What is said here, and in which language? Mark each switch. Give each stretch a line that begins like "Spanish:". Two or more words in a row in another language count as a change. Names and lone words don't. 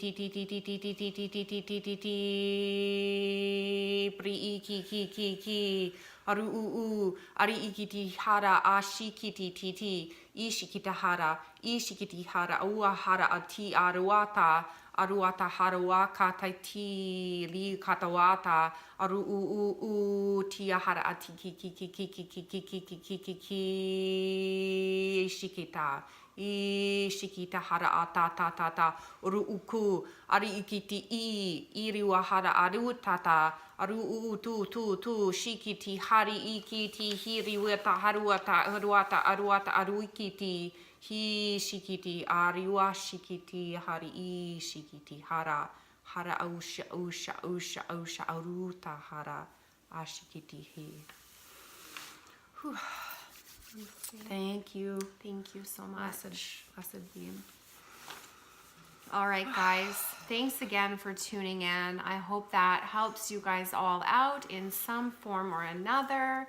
English: ti pri iki aru ari ikiti hara ashikiti ti ishikita hara ua hara ati aruata haruaka taiti li katawata aru tia hara ati ki shikita ishikita hara ata uru uku ari ikiti iriwa hara aru tata aru tu shikiti hari ikiti hiriwata haruata aru ikiti hi shikiti ariwa shikiti hari I shikiti hara usha aruta hara ashikiti hi. Whew. Thank you so much. Blessed being. All right, guys, thanks again for tuning in. I hope that helps you guys all out in some form or another.